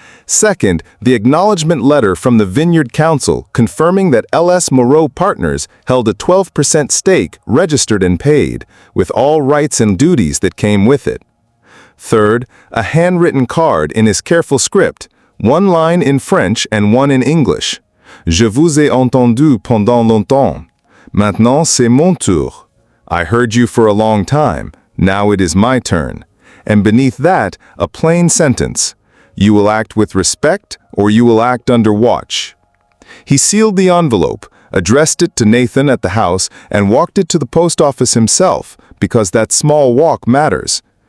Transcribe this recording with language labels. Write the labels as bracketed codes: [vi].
[en] Second, the acknowledgement letter from the Vineyard Council confirming that L.S. Moreau Partners held a 12% stake registered and paid, with all rights and duties that came with it. Third, a handwritten card in his careful script, one line in French and one in English. [fr] Je vous ai entendu pendant longtemps. Maintenant c'est mon tour. [en] I heard you for a long time. Now it is my turn. And beneath that, a plain sentence. You will act with respect, or you will act under watch. He sealed the envelope, addressed it to Nathan at the house, and walked it to the post office himself, because that small walk matters.